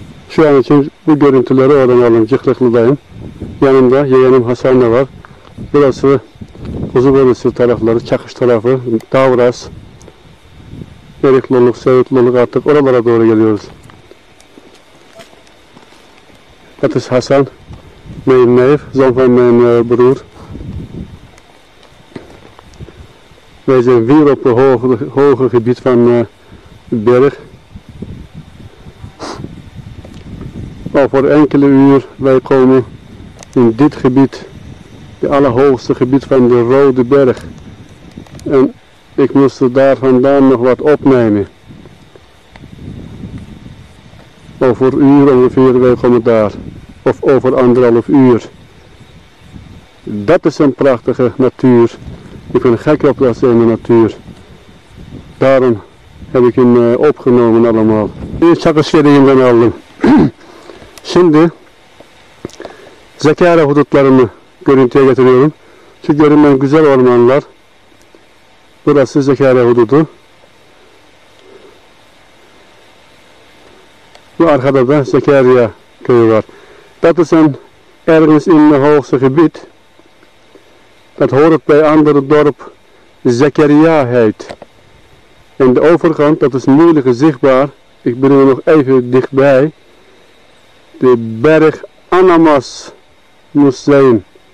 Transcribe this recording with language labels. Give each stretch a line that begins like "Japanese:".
Turkish: Şu an için bu görüntüleri oradan aldım. Çıktık'dayım. Yanımda yeğenim Hasan da var. Burası Kuzubörüsü tarafları, Çakış tarafı, Davras, Erikloluk, Sevitloluk artık oralara doğru geliyoruz.
Dutch: Ertesi Hasan, mijn neef, zoon van mijn broer. Wij zijn weer op het hoge gebied van berg. Over enkele uur wij komen in dit gebied, het allerhoogste gebied van de Rode Berg. En ik moest daar vandaan nog wat opnemen. Over een uur ongeveer, wij komen daar. Of over 1,5 uur. Dat is een prachtige natuur. Ik ben gek op dat in de natuur. Daarom heb ik hem opgenomen allemaal.
Turkish: Bir çakış yerinden aldım. Şimdi Zekara hudutlarımı görüntüye getiriyorum. Şu görünen güzel ormanlar. Burası Zekara hududu. Bu arkada da Zekeriya köyü var.
Dutch: Dat is een ergens in het hoogste gebied. Dat hoort bij andere dorp Zekeriya heet. En de overkant, dat is moeilijk zichtbaar. Ik ben er nog even dichtbij. De berg Anamas moest zijn.